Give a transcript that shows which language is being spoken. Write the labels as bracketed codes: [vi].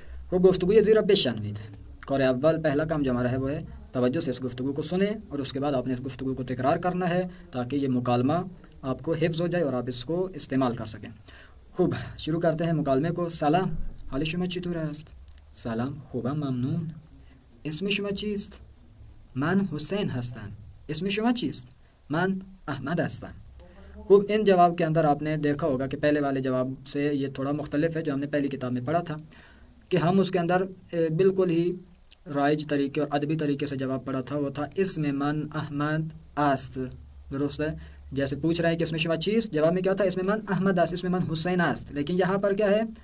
[fa] خب گفتگوی زیرا بشنوید. [ur] کار اول پہلا کام جو ہمارا ہے وہ ہے توجہ سے اس گفتگو کو سنیں، اور اس کے بعد آپ نے اس گفتگو کو تکرار کرنا ہے تاکہ یہ مکالمہ آپ کو حفظ ہو جائے اور آپ اس کو استعمال کر سکیں۔ خوب شروع کرتے ہیں مکالمے کو۔ [fa] سلام، حال شما چطور است؟ سلام، خوبم ممنون. اسم شما چیست؟ من حسین هستم. اسم شما چیست؟ من احمد هستم. [ur] خوب ان جواب کے اندر آپ نے دیکھا ہوگا کہ پہلے والے جواب سے یہ تھوڑا مختلف ہے جو ہم نے پہلی کتاب میں پڑھا تھا، کہ ہم اس کے اندر بالکل ہی رائج طریقے اور ادبی طریقے سے جواب پڑھا تھا، وہ تھا [fa] اسم من احمد است، [ur] درست ہے؟ جیسے پوچھ رہے ہیں کہ [fa] اسم شما چیست، [ur] جواب میں کیا تھا؟ [fa] اسم من احمد است، اسم من حسین است، [ur] لیکن یہاں پر کیا ہے؟